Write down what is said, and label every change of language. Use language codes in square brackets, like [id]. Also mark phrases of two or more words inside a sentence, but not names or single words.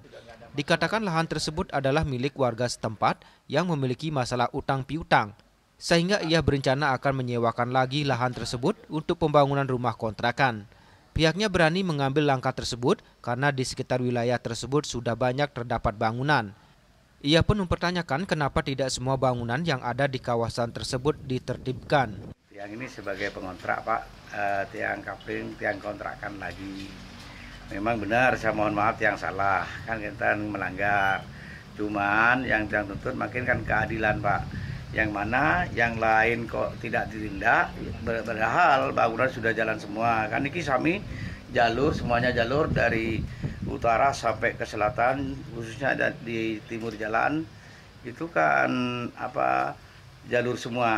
[id] Dikatakan lahan tersebut adalah milik warga setempat yang memiliki masalah utang piutang, sehingga ia berencana akan menyewakan lagi lahan tersebut untuk pembangunan rumah kontrakan. Pihaknya berani mengambil langkah tersebut karena di sekitar wilayah tersebut sudah banyak terdapat bangunan. Ia pun mempertanyakan kenapa tidak semua bangunan yang ada di kawasan tersebut ditertibkan. Yang ini sebagai pengontrak Pak, tiang kapling, tiang kontrakan lagi. Memang benar, saya mohon maaf yang salah, kan kita melanggar. Cuman yang tuntut makin kan keadilan Pak. Yang mana yang lain kok tidak ditindak, padahal bangunan sudah jalan semua. Kan ini kami jalur, semuanya jalur dari utara sampai ke selatan, khususnya ada di timur jalan, itu kan jalur semua.